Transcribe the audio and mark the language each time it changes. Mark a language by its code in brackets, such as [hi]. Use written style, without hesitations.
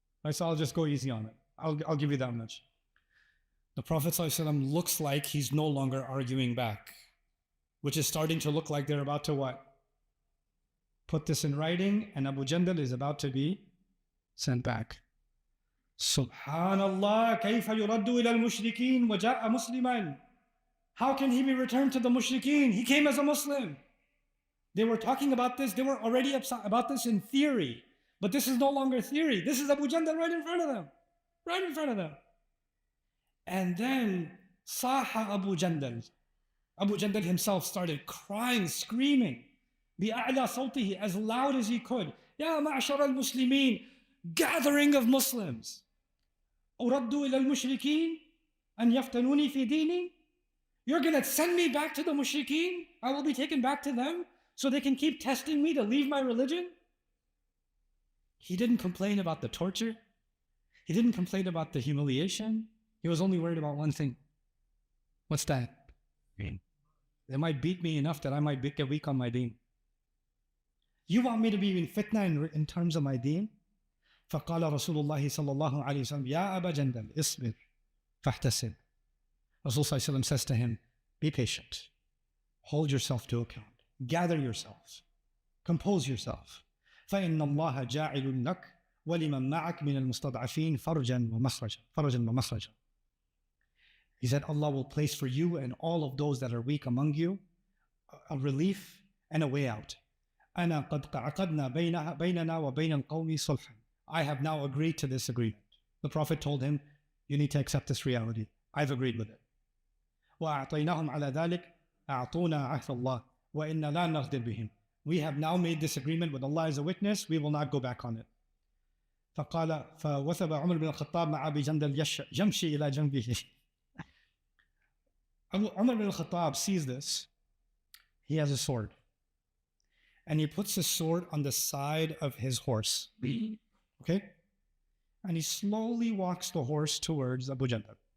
[en] So I'll just go easy on it. I'll give you that much. The Prophet ﷺ looks like he's no longer arguing back, which is starting to look like they're about to what? Put this in writing, and Abu Jandal is about to be sent back. [ar] Subhanallah, كيف يرد إلى المشركين وجاء مسلما. [en] How can he be returned to the mushrikeen? He came as a Muslim. They were talking about this, they were already upset about this in theory. But this is no longer theory. This is Abu Jandal right in front of them. Right in front of them. And then Saha Abu Jandal. Abu Jandal himself started crying, screaming. بِأَعْلَى صَوْتِهِ, as loud as he could. يَا مَعْشَرَ الْمُسْلِمِينَ, gathering of Muslims. [ar] أُرَدُّ إِلَى الْمُشْرِكِينَ أَنْ يَفْتَنُونِي فِي دِينِي. [en] You're going to send me back to the mushrikeen? I will be taken back to them so they can keep testing me to leave my religion? He didn't complain about the torture. He didn't complain about the humiliation. He was only worried about one thing. What's that? They might beat me enough that I might get weak on my deen. You want me to be in fitna in terms of my deen? [ar] فقال رسول الله صلى الله عليه وسلم يا أبا جندل اصبر فاحتسب. [en] Rasul ﷺ says to him, be patient. Hold yourself to account. Gather yourself. Compose yourself. [ar] فإن الله جاعل لك ولمن معك من المستضعفين فرجا ومخرجا. [en] He said, Allah will place for you and all of those that are weak among you a relief and a way out. [ar] أنا قد عقدنا بيننا وبين القوم صلحا. [en] I have now agreed to this agreement. The Prophet told him, you need to accept this reality. I've agreed with it. [ar] وأعطيناهم على ذلك أعطونا عهد الله وإنا لا نغدر بهم. [en] We have now made this agreement with Allah as a witness. We will not go back on it. [ar] فقال فوثب عمر بن الخطاب مع أبي جندل يمشي إلى جنبه. [en] Umar bin al-Khattab sees this. He has a sword. And he puts his sword on the side of his horse. Okay? And he slowly walks the horse towards Abu Jandal.